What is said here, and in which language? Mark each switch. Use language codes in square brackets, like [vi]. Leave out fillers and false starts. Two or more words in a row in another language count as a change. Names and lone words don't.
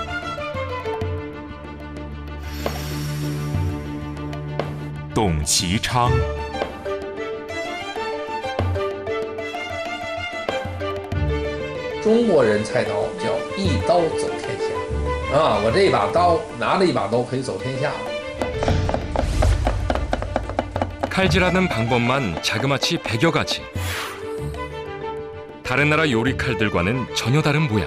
[zh] 董其昌，中国人菜刀叫一刀走天下啊！我这把刀拿着一把刀可以走天下了。 [ko] 칼질하는 방법만 자그마치 100여 가지. 다른 나라 요리 칼들과는 전혀 다른 모양.